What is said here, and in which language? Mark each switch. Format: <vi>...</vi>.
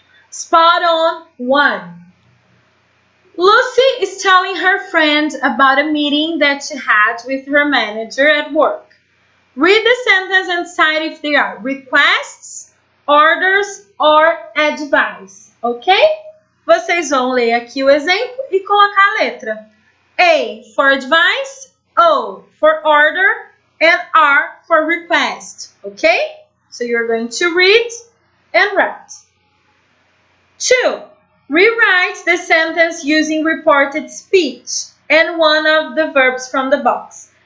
<en>Spot on 1. Lucy is telling her friend about a meeting that she had with her manager at work. Read the sentence and decide if they are requests, orders or advice, ok?</en> <pt>Vocês vão ler aqui o exemplo e colocar a letra.</pt> <en>A for advice, O for order, and R for request, okay? So you're going to read and write. 2. Rewrite the sentence using reported speech and one of the verbs from the box.</en>